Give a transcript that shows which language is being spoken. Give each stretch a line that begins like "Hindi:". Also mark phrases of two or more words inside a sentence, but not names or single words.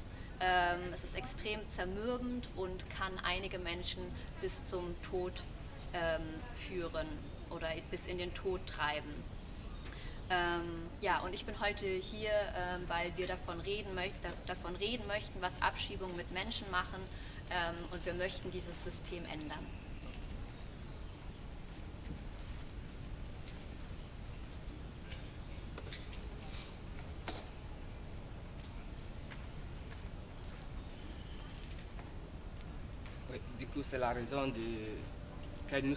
German: Es ist extrem zermürbend und kann einige Menschen bis zum Tod führen oder bis in den Tod treiben. Ja, und ich bin heute hier, weil wir davon reden möchten, was Abschiebungen mit Menschen machen, und wir möchten dieses System ändern.
French: Oui, du coup, c'est la raison que nous